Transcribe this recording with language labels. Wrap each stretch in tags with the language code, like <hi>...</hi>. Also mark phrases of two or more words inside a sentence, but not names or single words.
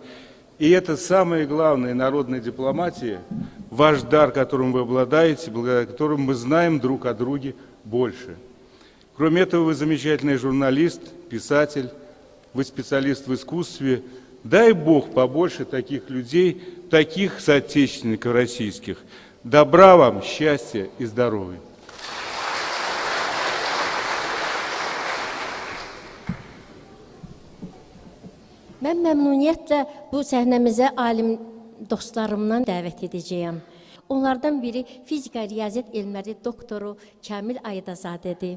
<ru>И это самое главное народной дипломатии, ваш дар, которым вы обладаете, благодаря которому мы знаем друг о друге больше. Кроме этого, вы замечательный журналист, писатель, вы специалист в искусстве. Дай Бог побольше таких людей, таких соотечественников российских. Добра вам, счастья и здоровья.</ru> <az>Mən məmnuniyyətlə bu səhnəmizə alim dostlarımdan dəvət edəcəyəm. Onlardan biri fizika riyaziyyat elmləri doktoru Kamil Aydazadədir.</az>